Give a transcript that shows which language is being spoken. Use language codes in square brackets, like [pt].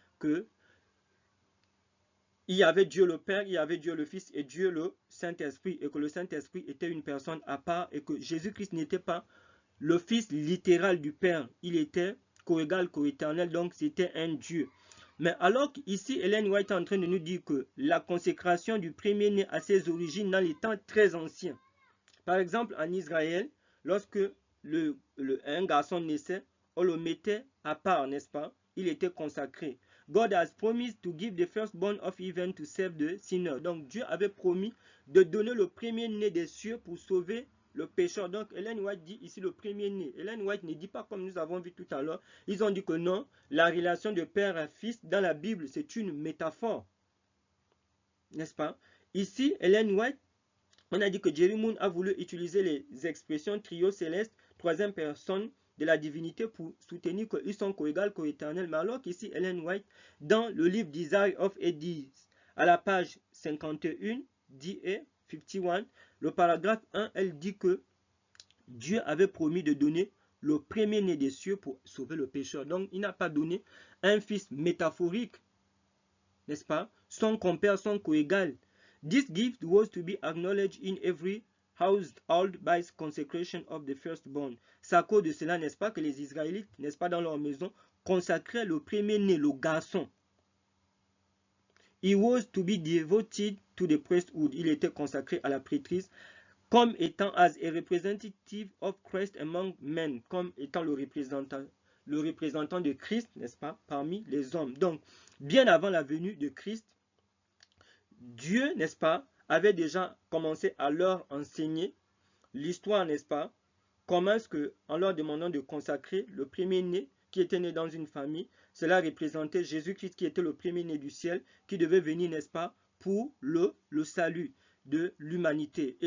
[fr] Que il y avait Dieu le Père, il y avait Dieu le Fils et Dieu le Saint-Esprit, et que le Saint-Esprit était une personne à part, et que Jésus-Christ n'était pas le Fils littéral du Père, il était co-égal, co-éternel, donc c'était un Dieu. Mais alors qu'ici, Ellen White est en train de nous dire que la consécration du premier-né a ses origines dans les temps très anciens. Par exemple, en Israël, lorsque un garçon naissait, on le mettait à part, n'est-ce pas? Il était consacré. [en] God has promised to give the firstborn of heaven to save the sinner. [fr] Donc Dieu avait promis de donner le premier-né des cieux pour sauver le pécheur. Donc Ellen White dit ici le premier-né. Ellen White ne dit pas comme nous avons vu tout à l'heure. Ils ont dit que non, la relation de père à fils dans la Bible, c'est une métaphore. N'est-ce pas? Ici, Ellen White, on a dit que Jerry Moon a voulu utiliser les expressions trio céleste, troisième personne de la divinité pour soutenir qu'ils sont co-égales, co-éternels. Mais alors qu'ici, Ellen White, dans le livre Desire of Ages, à la page 51, DA 51, le paragraphe 1, elle dit que Dieu avait promis de donner le premier-né des cieux pour sauver le pécheur. Donc, il n'a pas donné un fils métaphorique, n'est-ce pas? Son compère, son co-égal. [en] This gift was to be acknowledged in every household by consecration of the firstborn. [fr] C'est à cause de cela, n'est-ce pas, que les Israélites, n'est-ce pas, dans leur maison, consacraient le premier-né, le garçon. [en] He was to be devoted to the priesthood. [fr] Il était consacré à la prêtrise comme étant [en] as a representative of Christ among men, [fr] comme étant le représentant de Christ, n'est-ce pas, parmi les hommes. Donc, bien avant la venue de Christ, Dieu, n'est-ce pas, avait déjà commencé à leur enseigner l'histoire, n'est-ce pas, comment est-ce que, en leur demandant de consacrer le premier-né qui était né dans une famille, cela représentait Jésus-Christ qui était le premier-né du ciel, qui devait venir, n'est-ce pas, pour le salut de l'humanité.